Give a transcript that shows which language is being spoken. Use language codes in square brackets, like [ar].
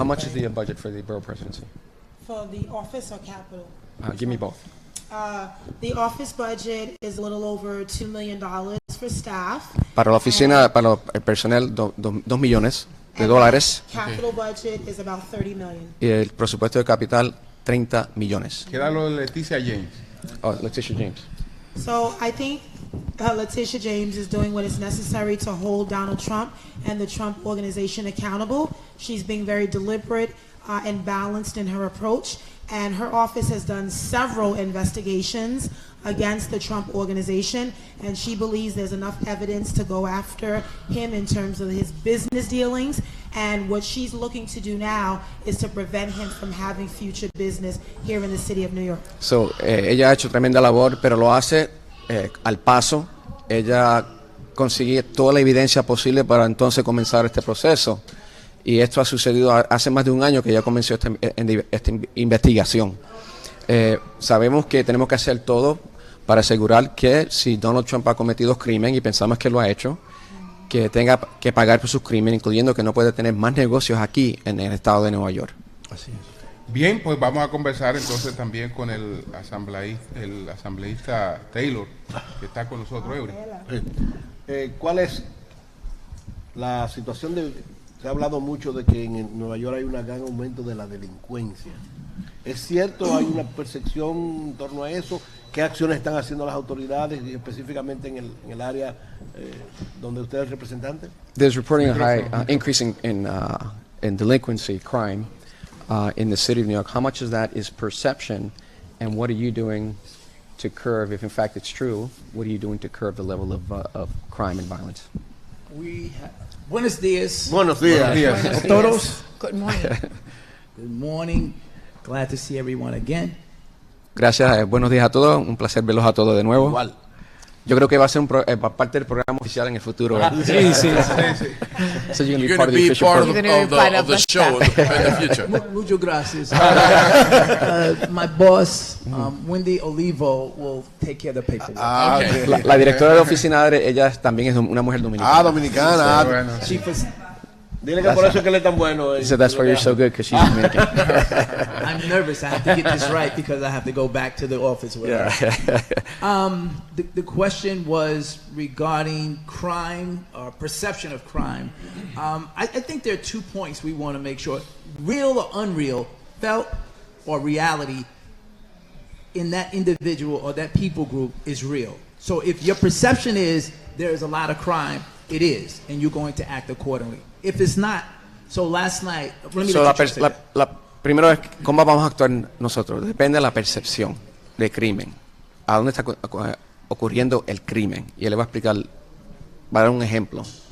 [en] how much is the budget for the borough presidency? For the office or capital? Give me both. The office budget is a little over $2 million for staff. [es] Para la oficina, para el personal, $2 millones. [en] Capital budget is about 30 million. [es] Y el presupuesto de capital, 30 millones. Queda lo de Leticia James. [en] Oh, Leticia James. So I think Letitia James is doing what is necessary to hold Donald Trump and the Trump organization accountable. She's being very deliberate and balanced in her approach. And her office has done several investigations against the Trump organization, and she believes there's enough evidence to go after him in terms of his business dealings. And what she's looking to do now is to prevent him from having future business here in the city of New York. [es] So, ella ha hecho tremenda labor, pero lo hace al paso. Ella consigue toda la evidencia posible para entonces comenzar este proceso. Y esto ha sucedido hace más de un año que ya comenzó esta investigación. Sabemos que tenemos que hacer todo para asegurar que si Donald Trump ha cometido crimen, y pensamos que lo ha hecho, que tenga que pagar por sus crímenes, incluyendo que no puede tener más negocios aquí en el estado de Nueva York. Así es. Bien, pues vamos a conversar entonces también con el asambleísta Taylor, que está con nosotros, Eury. ¿Cuál es la situación de... Se ha hablado mucho de que en Nueva York hay un gran aumento de la delincuencia. ¿Es cierto? ¿Hay una percepción en torno a eso? ¿Qué acciones están haciendo las autoridades, y específicamente en el área donde usted es representante? [en] There's reporting a high increase in delinquency, crime, in the city of New York. How much of that is perception, and what are you doing to curb, if in fact it's true, what are you doing to curb the level of crime and violence? [es] Buenos días. Buenos días. Buenos días. Todos. [en] Good morning. Good morning. Glad to see everyone again. [es] Gracias, buenos días a todos. Un placer verlos a todos de nuevo. Igual. Yo creo que va a ser parte del programa oficial en el futuro. Sí. [en] So you're You're going to be part of the show in the future. [es] Muchas gracias. [en] My boss, Wendy Olivo, will take care of the paperwork. Okay. [es] La directora de la oficina, ella también es una mujer dominicana. Dominicana. Sí, bueno. [en] She was, [es] Dile que por eso es que él es tan bueno. [en] She said that's why you're so good, because she's Dominican. I'm nervous. I have to get this right because I have to go back to the office with her. The question was regarding crime or perception of crime. I think there are 2 points we want to make sure. Real or unreal, felt or reality in that individual or that people group is real. So if your perception is there is a lot of crime, it is, and you're going to act accordingly. If it's not, so last night, let me [es] primero es cómo vamos a actuar nosotros. Depende de la percepción de crimen. ¿A dónde está ocurriendo el crimen? Y él le va a explicar, va a dar un ejemplo.